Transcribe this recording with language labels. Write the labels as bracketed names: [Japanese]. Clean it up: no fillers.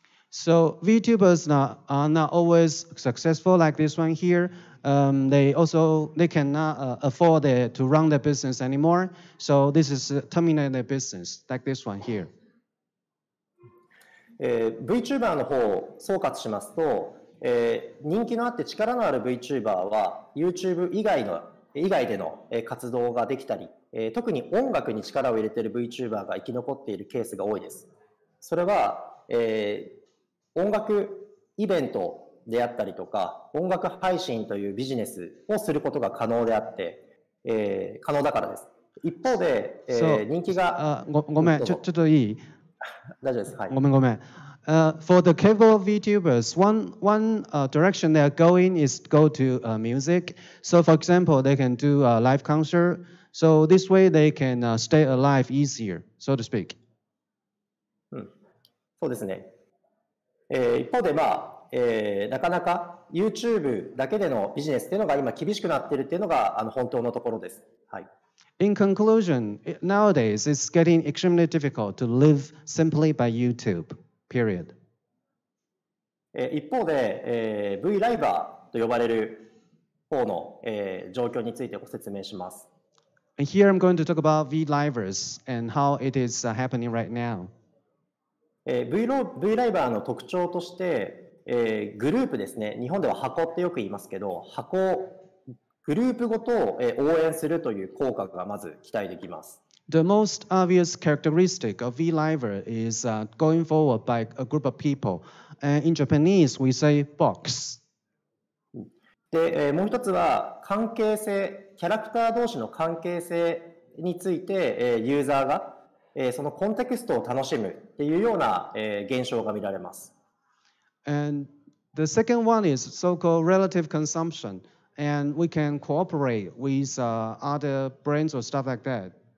[English] So VTubers are not always successful like this one here. They cannot afford to run their business anymore. So this is terminate their business like this one here. [Japanese] VTuber の方を総括しますと、人気のあって力のある VTuber は YouTube 以外での活動ができたり、特に音楽に力を入れている VTuber が生き残っているケースが多いです。それは、音楽イベントであったりとか、音楽配信というビジネスをすることが可能であって、可能だからです。一方で、人気がごめん、ちょっといい？大丈夫です。はい。ごめん。 [English] For the cable VTubers, one direction they are going is go to music. So, for example, they can do a live concert. So this way they can stay alive easier, so to speak. [Japanese] そうですね。一方で、なかなか YouTube だけでのビジネスっていうのが今厳しくなっているっていうのが本当のところです。はい。 [English] In conclusion, nowadays it's getting extremely difficult to live simply by YouTube. Period. [Japanese] 一方で、V ライバーと呼ばれる方の、状況についてご説明します。 [English] And here I'm going to talk about V-Livers and how it is happening right now. [Japanese] V ライバーの特徴として、グループですね。日本では箱ってよく言いますけど、グループごとを応援するという効果がまず期待できます。 [English] The most obvious characteristic of V-Liver is going forward by a group of people. And in Japanese, we say box. [Japanese] で、もう一つは関係性、キャラクター同士の関係性について、ユーザーが、そのコンテクストを楽しむっていうような、現象が見られます。 [English] And the second one is so-called relative consumption. And we can cooperate with other brands or stuff like that.